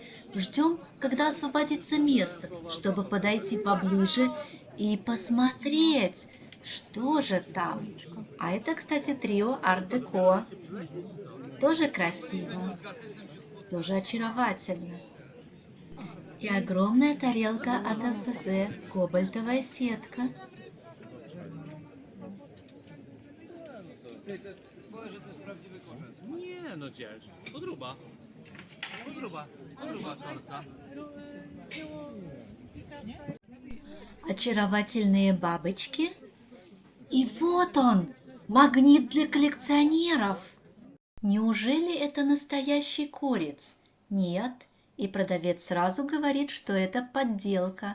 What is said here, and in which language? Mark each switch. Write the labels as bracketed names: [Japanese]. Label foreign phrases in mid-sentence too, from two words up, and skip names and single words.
[Russian] Ждем, когда освободится место, чтобы подойти поближе и посмотреть, что же там. А это, кстати, трио арт-деко. Тоже красиво, тоже очаровательно. И огромная тарелка от ЛФЗ, кобальтовая сетка. [Polish] Nie, no gdzież. Podruba. Podruba czorca. [Russian] Очаровательные бабочки. И вот он, магнит для коллекционеров. Неужели это настоящий корец? Нет. И продавец сразу говорит, что это подделка.